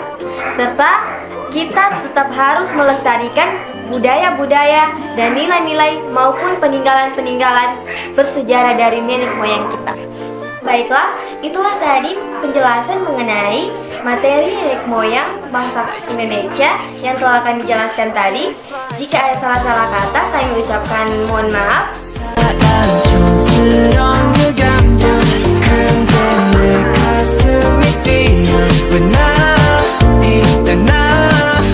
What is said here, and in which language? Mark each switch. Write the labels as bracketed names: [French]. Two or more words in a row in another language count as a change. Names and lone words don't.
[Indonesian] Serta kita tetap harus melestarikan budaya-budaya dan nilai-nilai maupun peninggalan-peninggalan bersejarah dari nenek moyang kita. Baiklah, itulah tadi penjelasan mengenai materi nenek moyang bangsa Indonesia yang telah kami jelaskan tadi. Jika ada salah-salah kata, kami ucapkan mohon maaf. [Korean] 촌스러운 그 감정 근데 내 가슴이 뛰어 왜 나 이딴 나